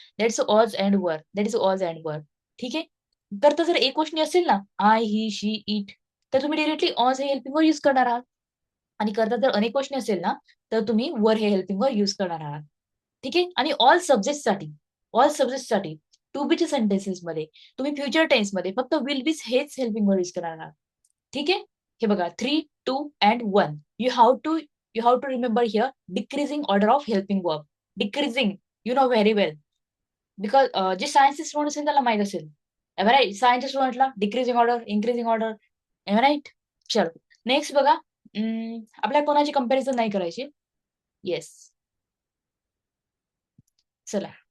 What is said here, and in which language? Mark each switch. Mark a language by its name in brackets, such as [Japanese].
[English] That's was and were. [Marathi] That is ऑज and वर. ठीक आहे, करता जर एकवचनी असेल ना, आय, ही, शी, इट, तर तुम्ही डिरेक्टली ऑज हे हेल्पिंग वर्ड युज करणार आहात. आणि करता जर अनेकवचनी असेल ना, तर तुम्ही वर हे हेल्पिंग वर्ड युज करणार आहात. ठीक आहे, आणि ऑल सब्जेक्टसाठी टू बीच्या सेंटेन्सेस मध्ये तुम्ही फ्युचर टेन्स मध्ये फक्त विल बीच हेच हेल्पिंग वर्ड युज करणार आहात. ठीक आहे, हे बघा, 3, 2 and 1. [English] You have to remember here decreasing order of helping verb. Decreasing, you know very well, because [Marathi] जे सायन्सचे स्टुडंट असेल त्याला माहित असेल. राईट, सायन्सच्या स्टुडंटला decreasing order, increasing order. Right, चल. नेक्स्ट बघा, आपल्या कोणाची कंपॅरिझन नाही करायची. येस, चला.